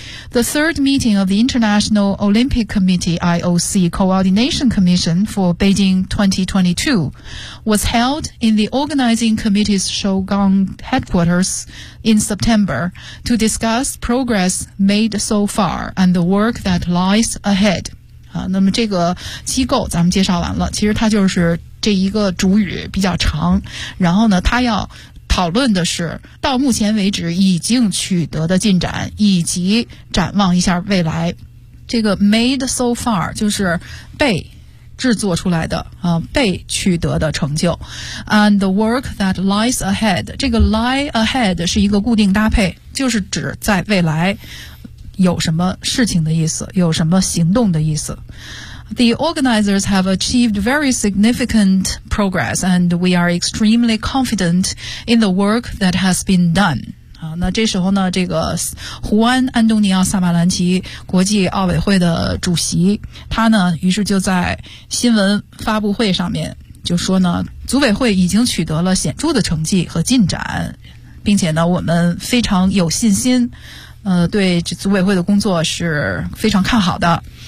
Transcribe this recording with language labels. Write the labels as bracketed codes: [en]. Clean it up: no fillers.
[en] The third meeting of the International Olympic Committee, IOC, Coordination Commission for Beijing 2022 was held in the Organizing Committee's Shougang headquarters in September to discuss progress made so far and the work that lies ahead. [zh] 那么这个机构咱们介绍完了，其实它就是这一个主语比较长，然后呢，它要讨论的是到目前为止已经取得的进展以及展望一下未来。这个 [en] made so far [zh] 就是被制作出来的、被取得的成就。 [en] And the work that lies ahead, [zh] 这个 lie ahead 是一个固定搭配，就是指在未来有什么事情的意思，有什么行动的意思。 [en] The organizers have achieved very significant progress and we are extremely confident in the work that has been done. [zh] 那这时候呢，这个胡安·安东尼奥·萨马兰奇国际奥委会的主席，他呢于是就在新闻发布会上面就说呢，组委会已经取得了显著的成绩和进展，并且呢我们非常有信心，对组委会的工作是非常看好的。